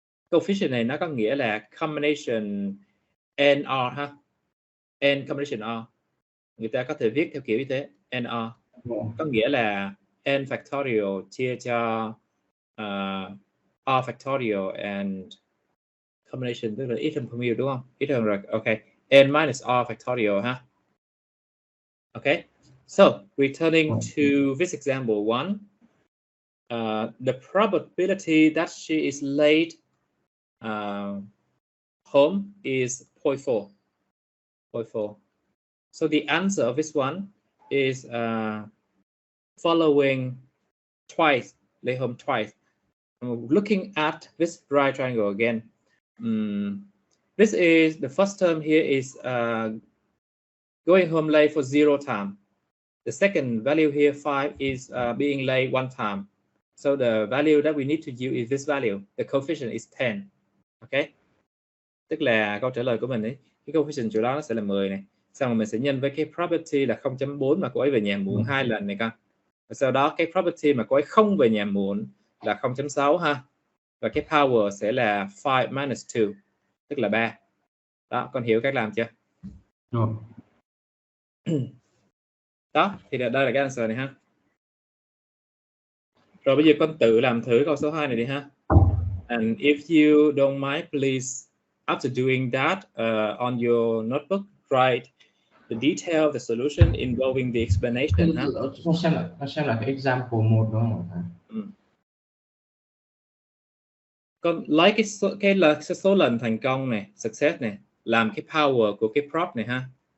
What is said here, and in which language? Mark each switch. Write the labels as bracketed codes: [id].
[vi] Coefficient này nó có nghĩa là combination NR ha. N combination R. Người ta có thể viết theo kiểu như thế, NR. Có nghĩa là n factorial chia cho r factorial and combination, tức là ít hơn formula đúng không? Ít hơn rồi. Okay. N minus r factorial ha. Okay. [en] So returning to this example 1, the probability that she is late home is 0.4. 0.4. So the answer of this one is following twice, late home twice. Looking at this right triangle again, this is the first term here is going home late for 0 time. The second value here 5 is being late 1 time. So the value that we need to use is this value. The coefficient is 10. Okay. [vi] Tức là câu trả lời của mình ấy, cái coefficient chỗ đó nó sẽ là 10 này. Xong rồi mình sẽ nhân với cái probability là 0.4 mà cô ấy về nhà muộn 2 lần này con. Và sau đó cái probability mà cô ấy không về nhà muộn là 0.6 ha. Và cái power sẽ là 5 minus 2, tức là 3. Đó, con hiểu cách làm chưa? Đó, thì đây là cái answer này ha. Rồi bây giờ con tự làm thử câu số 2 này đi ha. [en] And if you don't mind, please, after doing that, on your notebook, write the detail of the solution involving the explanation. [vi] Con xem là cái example 1 đúng không? Con lấy cái số lần thành công này, success này, làm cái power của cái prop này ha.